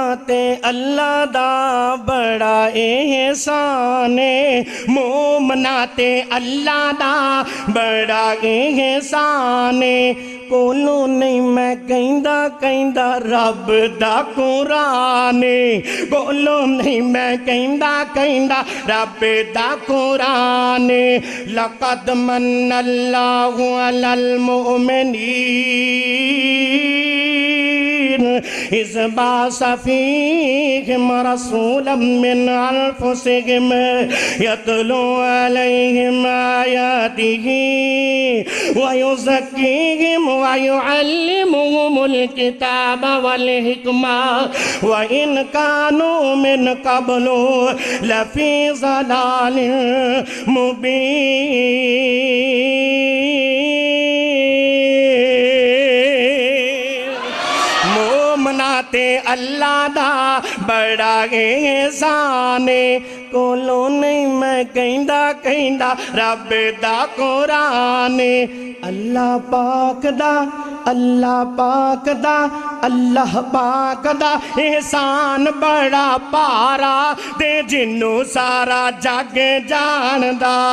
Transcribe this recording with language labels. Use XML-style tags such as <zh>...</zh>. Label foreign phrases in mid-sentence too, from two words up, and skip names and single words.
<pa>تے اللہ دا بڑا احسان ہے مومنا تے اللہ دا بڑا احسان ہے کولوں نہیں میں کہندا کہندا رب دا قرآن کولوں نہیں میں کہندا کہندا رب دا قرآن لقد</pa> <ar>منّ الله على المؤمنين إذ بعث فيهم رسولا من أنفسهم يتلو عليهم آياته ويزكيهم ويعلمهم الكتاب والحكمة وإن كانوا من قبل لفي ضلال مبين.</ar> <pa>مومنا تے اللہ دا بڑا احسان کولوں نہیں میں کہندا کہندا رب دا قرآن اللہ پاک دا اللہ پاک دا اللہ پاک دا احسان بڑا بھارا تے جنہوں سارا جگ جاندا</pa>